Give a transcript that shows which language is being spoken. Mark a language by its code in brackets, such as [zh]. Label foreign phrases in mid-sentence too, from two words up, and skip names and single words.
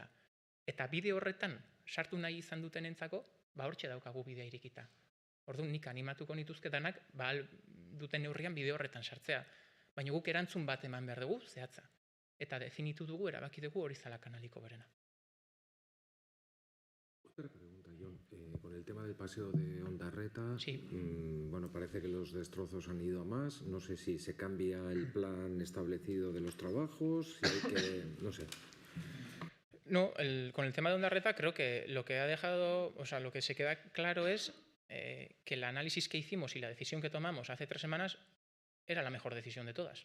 [eu] Eta bide horretan sartu nahi izan dutenentzako, hortxe daukagu bidea irikita. Orduan nik animatuko nituzke danak, duten neurrian bide horretan sartzea. Baina guk erantzun bat eman behar dugu, zehatza. Eta definitu dugu, erabaki dugu hori zala kanaliko berena. [es] Otra pregunta, Jon. Con el tema del paseo de Ondarreta, sí. Bueno, parece que los destrozos han ido a más. No sé si se cambia el plan establecido de los trabajos, si hay que... no sé. No, con el tema de Ondarreta creo que lo que ha dejado, o sea, lo que se queda claro es que el análisis que hicimos y la decisión que tomamos hace 3 semanas era la mejor decisión de todas.